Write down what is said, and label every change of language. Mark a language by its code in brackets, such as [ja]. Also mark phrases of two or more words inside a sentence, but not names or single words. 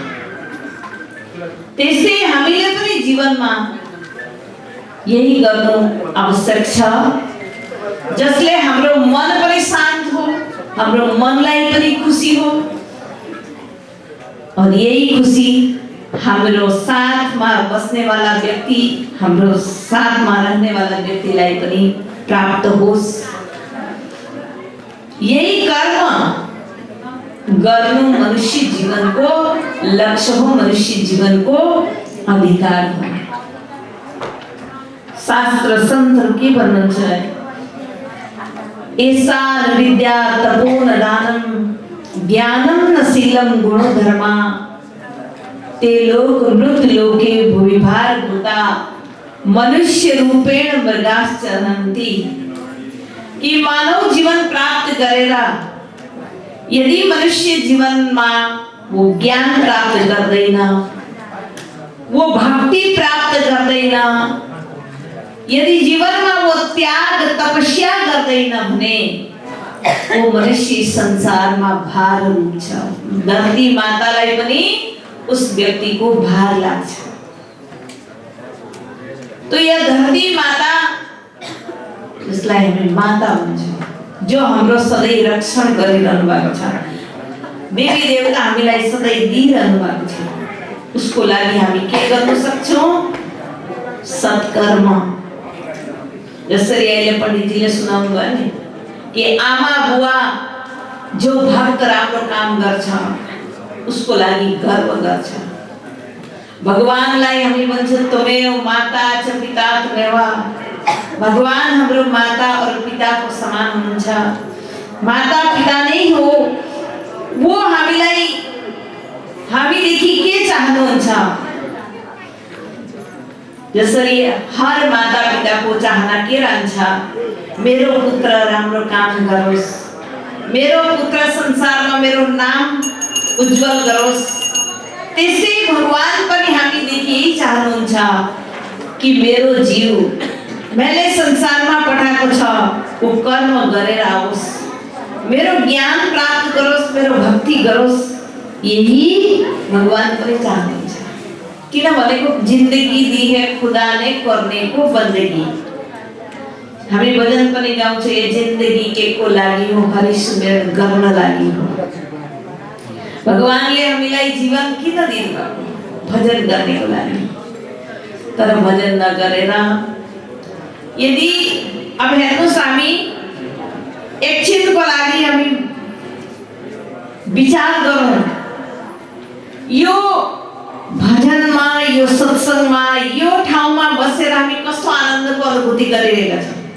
[ne] त्यसै हामीले पनि जीवनमा यही गर्नु आवश्यक छ, जसले हाम्रो मन पनि शान्त हो, हाम्रो मनलाई पनि खुसी हो, और यही खुसी हाम्रो साथमा बस्ने वाला व्यक्ति, हाम्रो साथमा रहने वाला व्यक्तिलाई पनि प्राप्त होस्। यही कर्म गर्नु मनुष्य जीवनको लक्ष्य हो, मनुष्य जीवनको अधिकार हो। शास्त्र संतहरू के भन्नुहुन्छ? [sa] एसा विद्या तपो न दानम ज्ञानम न शीलम गुणो धर्मा ते लोक मृत लोके भूविभार भूता मनुष्य रूपेण मृगाश्च हन्ति। [ne] कि मानव जीवन प्राप्त गरेर यदि मनुष्य जीवनमा वो ज्ञान प्राप्त गर्दैन, वो भक्ति प्राप्त गर्दैन, यदि जीवनमा वो त्याग तपस्या गर्दैन भने वो मनुष्य संसारमा भार हुन्छ। धरती मातालाई पनि उस व्यक्ति को भार लाग्छ। [hi] तो यह धरती माता, [ne] जसलाई हामी माता भन्छौं, जो हाम्रो सधैँ रक्षण गरिरहनु भएको छ, देवी देवता हामीलाई सधैँ दिइरहनु भएको छ, उसको लागि हामी के गर्न सक्छौं? सत्कर्म। जसरी अहिले पण्डितजीले सुनाउनु भयो नि कि आमा बुवा जो भक्त राम्रो काम गर्छ उसको लागि गर्व गर्छ। भगवानलाई हामी भन्छौं [sa] त्वमेव माता च पिता त्वमेव। [ne] भगवान हाम्रो माता और पिता को समान हुनुहुन्छ। माता पिता नै हो। वो हामीलाई हामीदेखि के चाहनुहुन्छ? जसरी हर माता पिताको चाहना के रहन्छ, मेरो पुत्र राम्रो काम गरोस्, मेरो पुत्र संसारमा मेरो नाम उज्जवल गरोस्। त्यसै भगवान पनि हामीदेखि यही चाहनुहुन्छ कि मेरो जीव मैले संसारमा पठाएको छ ऊ कर्म गरेर आओस्, मेरो ज्ञान प्राप्त गरोस्, मेरो भक्ति गरोस्। यही भगवान पनि चाहनुहुन्छ। [hi] किनभनेको जिन्दगी दी है खुदा ने करने को बंदगी। [ne] हामी भजन पनि गाउँछ, यो जिन्दगी के को लागि हो, हरि सुमेर गर्न लागि हो। भगवानले हामीलाई जीवन किन दिनुभएको? भजन गर्नको लागि। तर भजन नगरेर यदि अब हेर्नुस्, हामी एकछिनको लागि हामी विचार गरौँ, यो भजनमा, यो सत्संगमा, यो ठाउँमा बसेर हामी कस्तो आनन्दको अनुभूति गरिरहेका छौँ।